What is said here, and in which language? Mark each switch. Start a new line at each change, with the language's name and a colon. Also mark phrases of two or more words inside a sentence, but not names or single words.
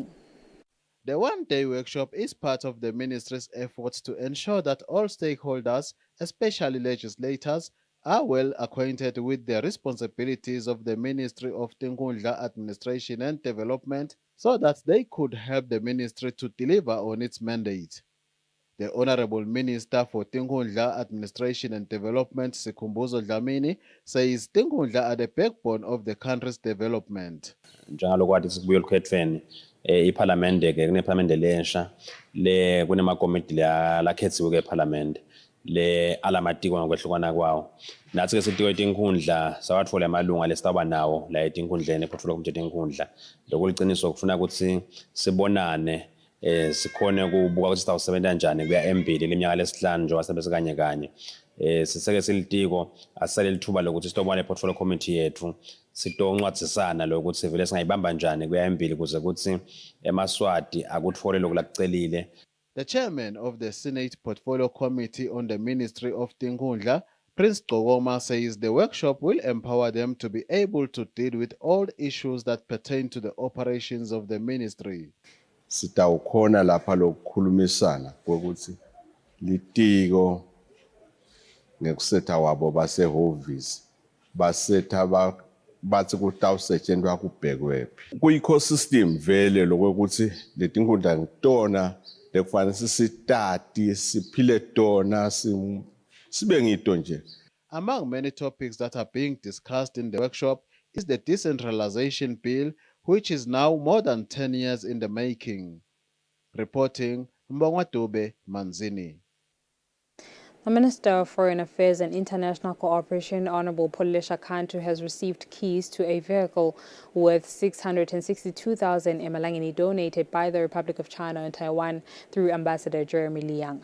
English: The one-day workshop is part of the Ministry's efforts to ensure that all stakeholders, especially legislators, are well acquainted with the responsibilities of the Ministry of Tinkhundla Administration and Development so that they could help the Ministry to deliver on its mandate. The Honourable Minister for Tinkhundla Administration and Development, Sikhumbuzo Dlamini, says Tinkhundla are the backbone of the country's development.
Swati: iParliament ke kuneParliament lensha le kunemakomiti lakhethiwe keParliament le alamatiko ngokwehlukana kwawo nathi ke sitiko etinkhundla sawathola amalunga lesitaba nawo la etinkhundleni
English: eportfolio committee
Swati: etinkhundla lokuliqiniso kufuna ukuthi sibonane sikhone ukubuka ukuthi sitawusebenza kanjani kuya embili leminyaka lesihlanu nje wasebenza kanye kanye siseke silitiko asale lithuba lokuthi sitobona
English: eportfolio committee
Swati: yethu sitoncwadzisana lokuthi sivele singayibamba njani kuya embili kuze kuthi emaswati akuthole lokulakucelile.
English: The chairman of the Senate Portfolio Committee on the Ministry of Tinkhundla, Prince Gogoma, says the workshop will empower them to be able to deal with all issues that pertain to the operations of the ministry.
Swati: Sitawukhona lapha lokukhulumisana ukuthi litiko ngekusetha wabo basehhovisi basetha bathi kutawusetshenzwa kubhekwephi ku-ecosystem vele lokuthi letinkhundla ngitona lekufanele sisitati siphile tona sibe ngito nje
English: Among many topics that are being discussed in the workshop is the decentralization bill, which is now more than 10 years in the making. Reporting, Mbongwatobe Manzini. The Minister of Foreign Affairs and International Cooperation, Honorable Polesha Kantu, has received keys to a vehicle worth 662,000 emalangeni donated by the Republic of China and Taiwan through Ambassador Jeremy Liang.